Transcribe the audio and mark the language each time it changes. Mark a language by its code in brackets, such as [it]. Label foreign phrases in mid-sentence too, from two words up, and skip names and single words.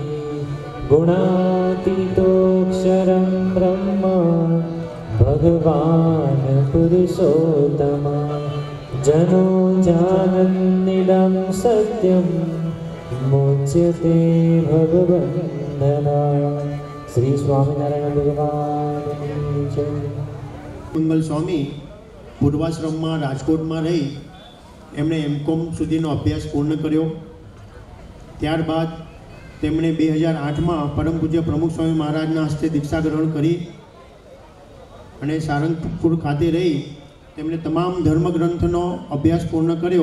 [sa] गुणातीतोऽक्षरं ब्रह्म भगवान् पुरुषोत्तम जनो जानन्निदं सत्यं मोच्यते भगवन्दना। [gu] श्री स्वामिनारायण भगवान जय। મંગલ સ્વામી પૂર્વાશ્રમમાં રાજકોટમાં રહી એમણે એમકોમ સુધીનો અભ્યાસ પૂર્ણ કર્યો. ત્યારબાદ તેમણે 2008માં પરમ પૂજ્ય પ્રમુખ સ્વામી મહારાજના હસ્તે દીક્ષા ગ્રહણ કરી અને સારંગપુર ખાતે રહી તેમણે તમામ ધર્મગ્રંથનો અભ્યાસ પૂર્ણ કર્યો.